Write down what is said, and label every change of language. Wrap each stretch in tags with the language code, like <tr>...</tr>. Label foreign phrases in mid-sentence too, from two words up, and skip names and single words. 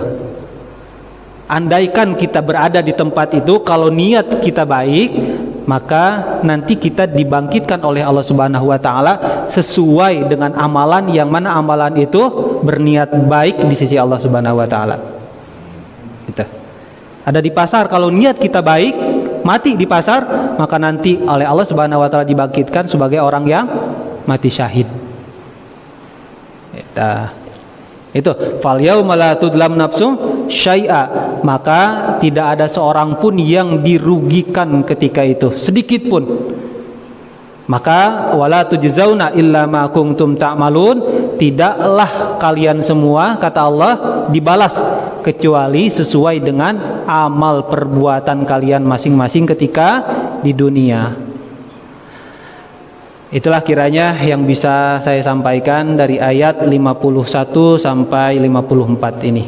<id>Andaikan kita berada di tempat itu, kalau niat kita baik, maka nanti kita dibangkitkan oleh Allah</id> <ar>سبحانه وتعالى</ar> <id>sesuai dengan amalan yang mana amalan itu berniat baik di sisi Allah</id> <ar>سبحانه وتعالى.</ar> <id>Gitu. Ada di pasar, kalau niat kita baik, mati di pasar, maka nanti oleh Allah</id> <ar>سبحانه وتعالى</ar> <id>dibangkitkan sebagai orang yang mati syahid.</id> <ar>Itu فاليوم لا تظلم نفس شيئا,</ar> <id>maka tidak ada seorang pun yang dirugikan ketika itu sedikit pun.</id> <ar>Maka ولا تجزون إلا ما كنتم تعملون,</ar> <id>tidaklah kalian semua, kata Allah, dibalas kecuali sesuai dengan amal perbuatan kalian masing-masing ketika di dunia. Itulah kiranya yang bisa saya sampaikan dari ayat 51 sampai 54 ini.</id>